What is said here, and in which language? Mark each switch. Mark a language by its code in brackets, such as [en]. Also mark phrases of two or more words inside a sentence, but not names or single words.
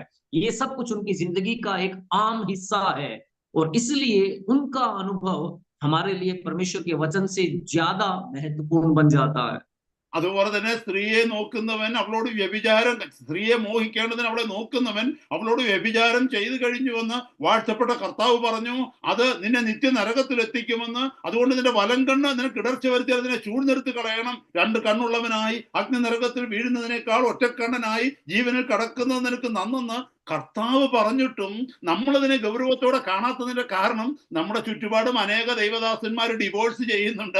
[hi] ये सब कुछ उनकी जिंदगी का एक आम हिस्सा है और इसलिए उनका अनुभव हमारे लिए परमेश्वर के वचन से ज्यादा महत्वपूर्ण बन जाता है। [ml] അതുപോലെ തന്നെ സ്ത്രീയെ നോക്കുന്നവൻ അവളോട് വ്യഭിചാരം, സ്ത്രീയെ മോഹിക്കേണ്ടതിന് അവളെ നോക്കുന്നവൻ അവളോട് വ്യഭിചാരം ചെയ്തു കഴിഞ്ഞുവെന്ന് വാഴ്ത്തപ്പെട്ട കർത്താവ് പറഞ്ഞു. അത് നിന്നെ നിത്യനരകത്തിൽ എത്തിക്കുമെന്ന്. അതുകൊണ്ട് നിന്റെ വലം കണ്ണ് നിനക്ക് ഇടർച്ച വരുത്തിയാൽ അതിനെ ചൂഴ്ന്നെടുത്ത് കളയണം. 2 കണ്ണുള്ളവനായി അഗ്നി നരകത്തിൽ വീഴുന്നതിനേക്കാൾ ഒറ്റക്കണ്ണനായി ജീവനിൽ കടക്കുന്നത് നിനക്ക് നന്നെന്ന് കർത്താവ് പറഞ്ഞിട്ടും നമ്മളതിനെ ഗൗരവത്തോടെ കാണാത്തതിന്റെ കാരണം നമ്മുടെ ചുറ്റുപാടും അനേക ദൈവദാസന്മാർ ഡിവോഴ്സ് ചെയ്യുന്നുണ്ട്.